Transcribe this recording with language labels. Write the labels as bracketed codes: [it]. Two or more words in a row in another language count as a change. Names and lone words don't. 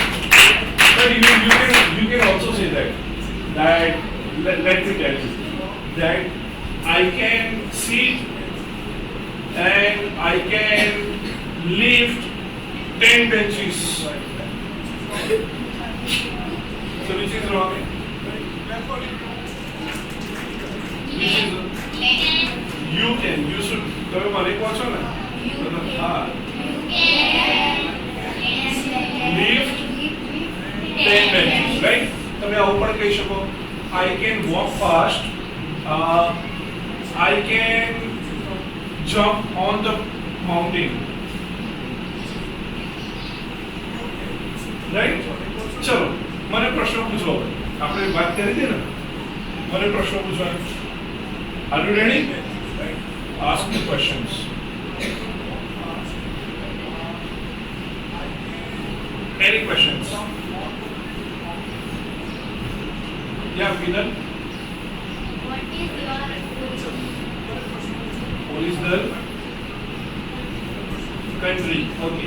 [en] But you can also say that let me tell you that I can sit and I can lift 10 benches. So which is wrong? You can. You should. [gu] તમે મને કહો છો ને? હા. [en] Lift 10 benches, right? [gu] તમે આવું પણ કહી શકો. [en] I can walk fast. I can jump on the mountain. Right? [gu] ચલો મને પ્રશ્ન પૂછો. આપણે વાત કરી હતી ને? મને પ્રશ્ન પૂછવા. [en] Are you ready? Ask me questions. Any questions? Yeah, Vinal. Original country. Okay.